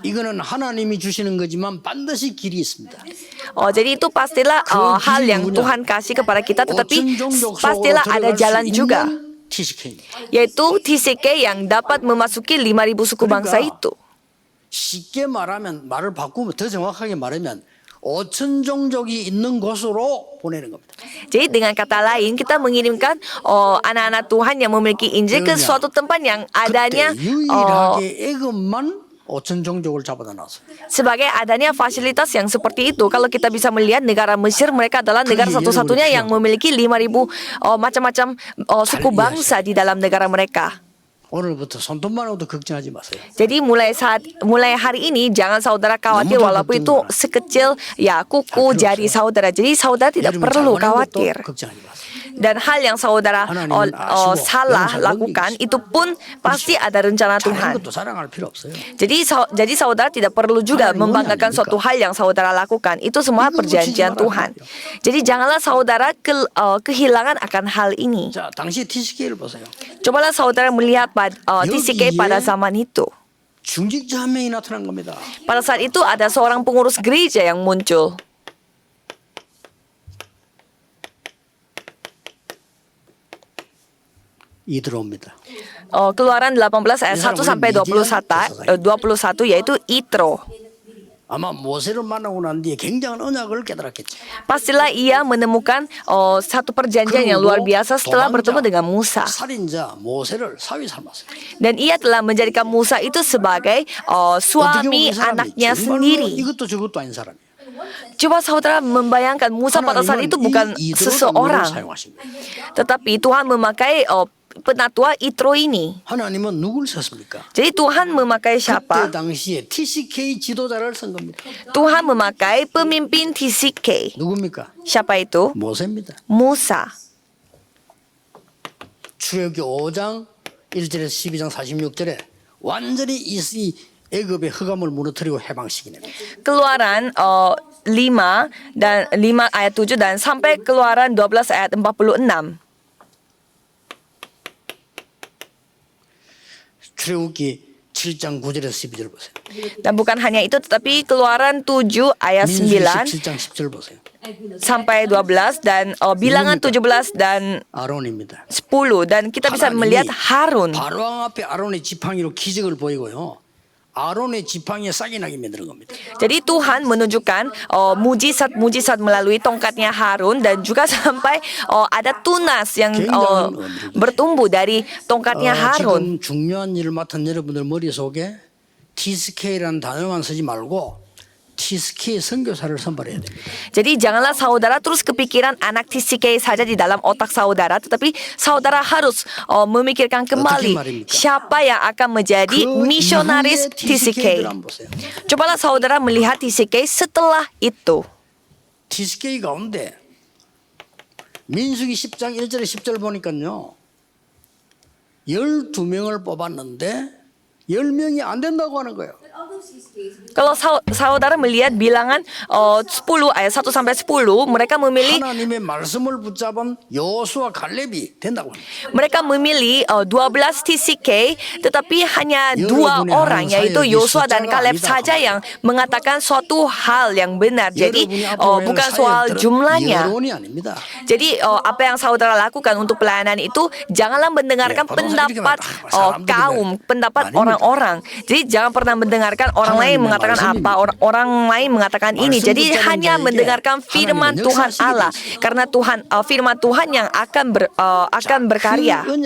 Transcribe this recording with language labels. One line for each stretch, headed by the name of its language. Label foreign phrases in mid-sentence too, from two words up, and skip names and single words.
Korean: 이거는 하나님이 주시는 거지만 반드시 길이 있습니다.
Indonesian: Jadi itu pastilah hal yang Tuhan kasih kepada kita, tetapi pastilah ada jalan juga, TCK. yaitu TCK yang dapat memasuki 5.000 suku bangsa itu.
Korean: 쉽게 말하면 말을 바꾸면 더 정확하게 말하면 5천 종족이 있는 곳으로 보내는 겁니다.
Indonesian: Jadi dengan kata lain kita mengirimkan anak-anak Tuhan yang memiliki Injil ke suatu tempat yang adanya
Korean: 그때 유일하게 애굽만 5천 종족을 잡아다 놨어요.
Indonesian: sebagai adanya fasilitas yang seperti itu. Kalau kita bisa melihat negara Mesir, mereka adalah negara satu-satunya yang memiliki 5.000 macam-macam suku bangsa di dalam negara mereka.
Korean: 오늘부터 손톱만 해도 걱정하지 마세요.
Indonesian: Jadi mulai hari ini jangan saudara khawatir walaupun itu sekecil ya kuku jari saudara. Jadi saudara tidak
Korean: 여러분
Indonesian: perlu
Korean: 작은 것도
Indonesian: khawatir.
Korean: 걱정하지 마세요.
Indonesian: Dan hal yang saudara salah lakukan itu pun pasti ada rencana
Korean: 작은
Indonesian: Tuhan.
Korean: 것도 자랑할 필요 없어요.
Indonesian: Jadi saudara tidak perlu juga membanggakan suatu hal yang saudara lakukan. Itu semua perjanjian Tuhan. Jadi janganlah saudara kehilangan akan hal ini.
Korean: 자, 당시 TCK를 보세요.
Indonesian: Cobalah saudara melihat TCK pada zaman itu.
Korean: 중직자 한 명이 나타난 겁니다.
Indonesian: Pada saat itu ada seorang pengurus gereja yang muncul.
Korean: 이 들어옵니다.
Indonesian: Keluaran 18 ayat 1 sampai 21 yaitu Itro.
Korean: 아마 모세를 만나고 난 뒤에 굉장한 언약을 깨달았겠죠.
Indonesian: Pastilah ia menemukan satu perjanjian yang luar biasa setelah bertemu dengan Musa.
Korean: 살인자 모세를 사위 삼았어요.
Indonesian: Dan ia telah menjadikan Musa itu sebagai suami anaknya sendiri.
Korean: 이것도 저것도 아닌 사람이에요.
Indonesian: Coba saudara membayangkan Musa pada saat itu bukan seseorang, tetapi Tuhan memakai penatua Itro ini.
Korean: 하나님은 누굴 썼습니까?
Indonesian: Jadi Tuhan memakai
Korean: 그때
Indonesian: siapa?
Korean: 당시에 TCK 지도자를 쓴 겁니다.
Indonesian: Tuhan memakai pemimpin TCK.
Korean: 누굽니까?
Indonesian: Siapa itu?
Korean: 모세입니다.
Indonesian: Musa.
Korean: 출애굽기 5장 1절에서 12장 46절에 완전히 이 애굽의 흑암을 무너뜨리고 해방시키는 겁니다.
Indonesian: Keluaran 5 ayat 7 dan sampai Keluaran 12 ayat 46.
Korean: 출애굽기 7장 9절에서 12절 보세요.
Indonesian: Dan bukan hanya itu, tetapi Keluaran 7 ayat
Korean: 민수기
Indonesian: 9
Korean: 17장 10절 보세요.
Indonesian: sampai 12 dan bilangan 17 dan
Korean: 아론입니다.
Indonesian: 10 dan kita bisa melihat Harun.
Korean: 바로왕 앞에 아론의 지팡이로 기적을 보이고요. 아론의 지팡이에 싹이 나게 만드는 겁니다.
Indonesian: Jadi Tuhan menunjukkan mujizat-mujizat melalui tongkatnya Harun dan juga sampai ada tunas yang bertumbuh dari tongkatnya Harun.
Korean: 지금 중요한 일을 맡은 여러분들 머릿속에 TSK라는 단어만 쓰지 말고 TSK 선교사를 선발해야 됩니다.
Indonesian: Jadi janganlah saudara terus kepikiran anak TCK saja di dalam otak saudara, tetapi saudara harus memikirkan kembali siapa yang akan menjadi misionaris TCK. Cobalah saudara melihat TCK setelah itu.
Korean: TCK 가운데 민수기 10장 1절에 10절 보니까요. 12명을 뽑았는데 10명이 안 된다고 하는 거예요.
Indonesian: Kalau saudara melihat bilangan 10 ayat 1 sampai 10, mereka memilih
Korean: 하나님의 말씀을 붙잡은 여호수아 갈렙이 된다고 합니다.
Indonesian: mereka memilih 12 TCK, tetapi hanya 2 orang yaitu Yosua dan Kaleb saja yang mengatakan suatu hal yang benar. Jadi bukan soal jumlahnya.
Korean: 여론이 아닙니다.
Indonesian: Jadi apa yang saudara lakukan untuk pelayanan itu janganlah mendengarkan pendapat pendapat orang-orang. Jadi jangan pernah mendengarkan orang lain mengatakan apa, orang lain mengatakan ini. Jadi hanya mendengarkan firman Tuhan Allah, karena firman Tuhan yang akan berkarya.